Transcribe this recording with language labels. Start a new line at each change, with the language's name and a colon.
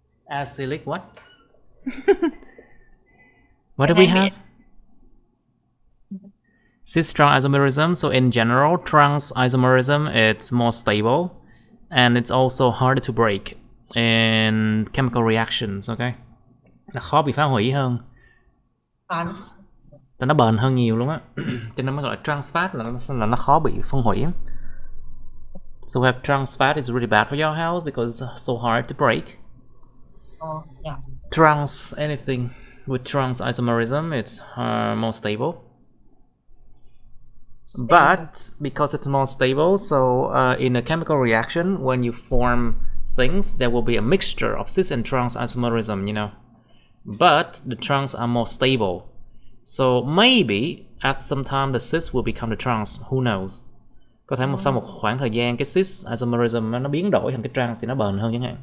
English: Acylic what? What do we have? Cis-trans isomerism. So in general, trans isomerism, it's more stable, and it's also harder to break in chemical reactions.
Vietnamese: Okay, nó khó bị phá hủy hơn. Nó bền hơn nhiều luôn á. Cho nên mới gọi là trans fat, là nó khó bị phân hủy.
English: So we have trans fat is really bad for your health because it's so hard to break. Trans anything with trans isomerism, it's more stable. But because it's more stable, so in a chemical reaction, when you form things, there will be a mixture of cis and trans isomerism, But the trans are more stable. So maybe at some time the cis will become the trans, who knows?
Vietnamese: Có thể sau một khoảng thời gian cái cis isomerism nó biến đổi thành cái trans thì nó bền hơn chẳng hạn.